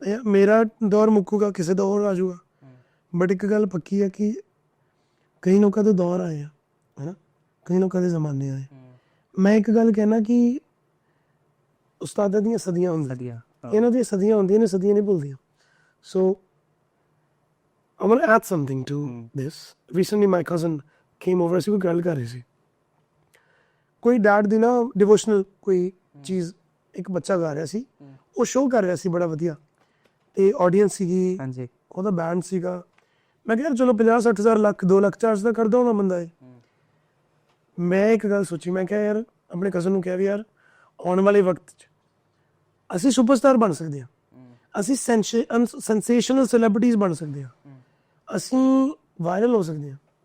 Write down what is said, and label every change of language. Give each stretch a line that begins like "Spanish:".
Punjabi: ਮੇਰਾ ਦੌਰ ਮੁੱਕੂਗਾ, ਕਿਸੇ ਦਾ ਹੋਰ ਆ ਜਾਊਗਾ। ਬਟ ਇੱਕ ਗੱਲ ਪੱਕੀ ਹੈ ਕਿ ਕਈ ਲੋਕਾਂ ਦੇ ਦੌਰ ਆਏ ਆ, ਹੈ ਨਾ, ਕਈ ਲੋਕਾਂ ਦੇ ਜ਼ਮਾਨੇ ਆਏ। ਮੈਂ ਇੱਕ ਗੱਲ ਕਹਿਣਾ ਕਿ ਉਸਤਾਦਾਂ ਦੀਆਂ ਸਦੀਆਂ ਹੁੰਦੀਆਂ, ਇਹਨਾਂ ਦੀਆਂ ਸਦੀਆਂ ਹੁੰਦੀਆਂ ਨੇ, ਸਦੀਆਂ ਨਹੀਂ ਭੁੱਲਦੀਆਂ।
English: So I want to add something to this. Recently my cousin came over,
Punjabi: ਅਸੀਂ ਕੋਈ ਗੱਲ ਕਰ ਰਹੇ ਸੀ, ਕੋਈ ਡੈਡ ਦੀ ਨਾ ਡਿਵੋਸ਼ਨਲ ਕੋਈ ਚੀਜ਼ ਇੱਕ ਬੱਚਾ ਗਾ ਰਿਹਾ ਸੀ, ਉਹ ਸ਼ੋਅ ਕਰ ਰਿਹਾ ਸੀ ਬੜਾ ਵਧੀਆ, ਤੇ ਆਡੀਅנס ਸੀਗੀ, ਉਹਦਾ ਬੈਂਡ ਸੀਗਾ। ਮੈਂ ਕਿਹਾ ਚਲੋ 50-60 ਹਜ਼ਾਰ ਲੱਖ 2 ਲੱਖ ਚਾਰਜ ਤਾਂ ਕਰਦਾ ਹੋਣਾ ਬੰਦਾ ਇਹ। ਮੈਂ ਇੱਕ ਗੱਲ ਸੋਚੀ, ਮੈਂ ਕਿਹਾ ਯਾਰ ਆਪਣੇ ਕਜ਼ਨ ਨੂੰ ਕਿਹਾ ਵੀ ਯਾਰ ਆਉਣ ਵਾਲੇ ਵਕਤ 'ਚ ਅਸੀਂ ਸੁਪਰਸਟਾਰ ਬਣ ਸਕਦੇ ਹਾਂ, ਅਸੀਂ ਸੈਂਸੇਸ਼ਨਲ ਸੈਲੀਬ੍ਰਿਟੀਜ਼ ਬਣ ਸਕਦੇ ਹਾਂ, ਅਸੀਂ ਵਾਇਰਲ ਹੋ ਸਕਦੇ ਹਾਂ।